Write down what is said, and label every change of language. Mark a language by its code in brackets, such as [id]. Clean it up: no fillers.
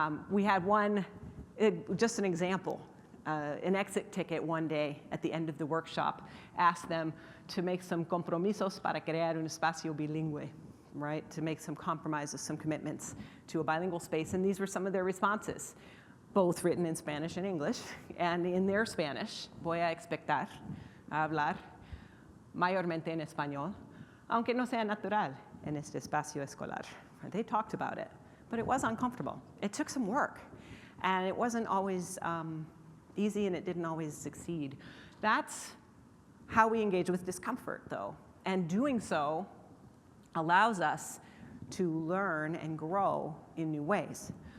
[en] We had one, just an example, an exit ticket one day at the end of the workshop asked them to make some [es] compromisos para crear un espacio bilingüe, [en] right? To make some compromises, some commitments to a bilingual space. And these were some of their responses, both written in Spanish and English. And in their Spanish, [es] voy a expectar a hablar mayormente en español, aunque no sea natural en este espacio escolar. [en] They talked about it, but it was uncomfortable. It took some work, and it wasn't always easy, and it didn't always succeed. That's how we engage with discomfort, though, and doing so allows us to learn and grow in new ways.